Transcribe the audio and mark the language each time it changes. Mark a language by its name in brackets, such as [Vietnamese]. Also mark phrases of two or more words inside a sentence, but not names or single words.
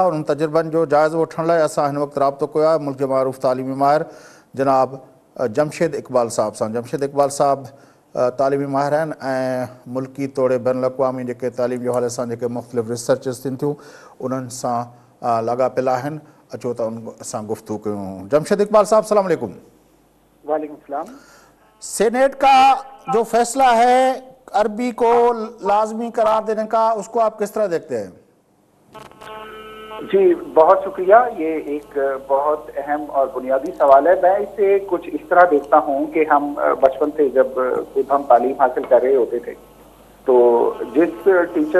[Sindhi] उन्हनि तजुर्बनि जो जाइज़ो वठण लाइ असां हिन वक़्तु राब्तो कयो आहे मुल्क जे मआरूफ़ तालीमी माहिर जनाब जमशेद इक़बाल साहब सां। जमशेद इक़बाल साहब तालीमी माहिर आहिनि ऐं मुल्की तौरु बैन अल-अक़वामी जेके तालीम जे हवाले सां जेके मुख़्तलिफ़ रिसर्चिस थियनि थियूं उन्हनि सां लाॻापियल आहिनि। अचो त उन सां गुफ़्तगू कयूं। जमशेद इक़बाल साहब, [Arabic] سلام عليكم. وعليكم سلام. [Urdu] سینیٹ کا جو فیصلہ ہے عربی کو لازمی قرار دینے کا، اس کو آپ کس طرح دیکھتے ہیں? جی بہت شکریہ. یہ ایک بہت اہم اور بنیادی سوال ہے۔ میں اسے کچھ اس طرح دیکھتا ہوں کہ ہم بچپن سے جب خود ہم تعلیم حاصل کر رہے ہوتے تھے تو جس ٹیچر